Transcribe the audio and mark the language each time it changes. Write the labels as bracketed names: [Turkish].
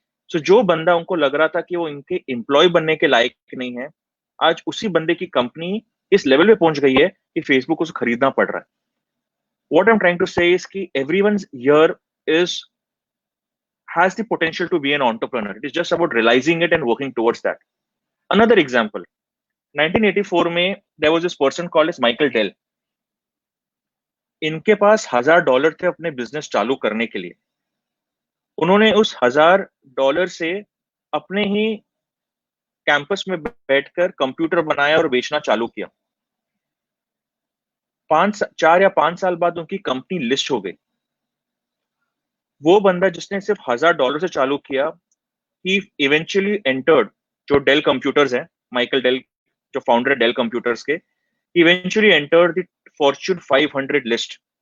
[Hindi] सो जो बंदा उनको लग रहा था कि वो इनके एम्प्लॉय बनने के लायक नहीं है, आज उसी बंदे की कंपनी इस लेवल पे पहुंच गई है कि फेसबुक उसे खरीदना पड़ रहा है। [English] what I am trying to say is [Hindi] कि [English] Everyone here is has the potential to be an entrepreneur. It is just about realizing it and working towards that. Another example, 1984 में there was this person called as Michael Dell. [Hindi] इनके पास $1000 थे अपने business चालू करने के लिए। उन्होंने उस $1000 से अपने ही कैंपस में बैठकर कंप्यूटर बनाया और बेचना चालू किया। 4 या 5 साल बाद उनकी कंपनी लिस्ट हो गई। वो बंदा जिसने सिर्फ $1000 से चालू किया, [English] he eventually entered, [Hindi] जो डेल कंप्यूटर्स है, माइकल डेल जो फाउंडर है डेल कंप्यूटर्स के, he eventually entered the Fortune 500 list.